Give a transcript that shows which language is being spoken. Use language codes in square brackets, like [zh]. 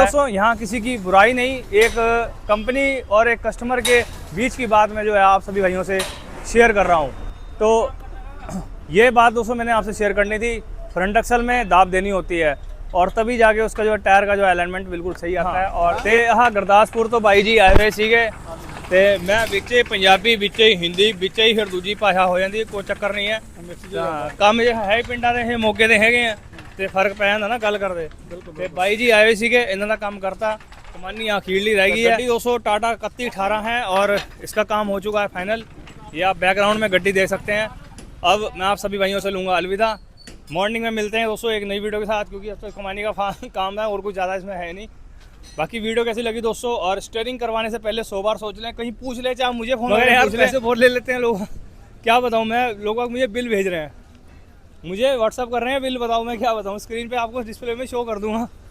[hi] दोस्तों यहाँ किसी की बुराई नहीं, एक कंपनी और एक कस्टमर के बीच की बात मैं जो है आप सभी भाइयों से शेयर कर रहा हूँ। तो ये बात दोस्तों मैंने आपसे शेयर करनी थी, फ्रंट एक्सल में दाब देनी होती है और तभी जाके उसका जो टायर का जो अलाइनमेंट बिल्कुल सही आता है। [pa] और ते हाँ गुरदासपुर तो बाई जी आए हुए सीगे ਤੇ ਮੈਂ ਵਿੱਚੇ ਪੰਜਾਬੀ ਵਿੱਚੇ ਹੀ ਹਿੰਦੀ ਵਿੱਚੇ ਹੀ ਫਿਰ ਦੂਜੀ ਭਾਸ਼ਾ ਹੋ ਜਾਂਦੀ, ਕੋਈ ਚੱਕਰ ਨਹੀਂ ਹੈ। ਕੰਮ ਇਹ ਹੈ ਪਿੰਡਾਂ ਦੇ, ਇਹ ਮੋਗੇ ਦੇ ਹੈਗੇ ਆ ਤੇ ਫਰਕ ਪੈ ਜਾਂਦਾ ਨਾ ਗੱਲ ਕਰਦੇ। ਤੇ ਬਾਈ ਜੀ ਆਏ ਹੋਏ ਸੀਗੇ, ਇਹਨਾਂ ਦਾ ਕੰਮ ਕਰਤਾ, कमानी अखीरली रह गई है। [hi] गड्डी दोस्तों टाटा 3118 है और इसका काम हो चुका है फाइनल। ये आप बैकग्राउंड में गड्डी देख सकते हैं। अब मैं आप सभी भाइयों से लूँगा अलविदा, मॉर्निंग में मिलते हैं दोस्तों एक नई वीडियो के साथ, क्योंकि अब तो कमानी का काम है और कुछ ज़्यादा इसमें है नहीं। बाकी वीडियो कैसी लगी दोस्तों, और स्टीयरिंग करवाने से पहले 100 बार सोच लें, कहीं पूछ ले, चाहे मुझे फोन करें यार, पैसे बहुत ले लेते हैं लोग, क्या बताऊं मैं, लोग मुझे बिल भेज रहे हैं, मुझे व्हाट्सअप कर रहे हैं बिल, बताओ मैं क्या बताऊं, स्क्रीन पे आपको डिस्प्ले में शो कर दूंगा।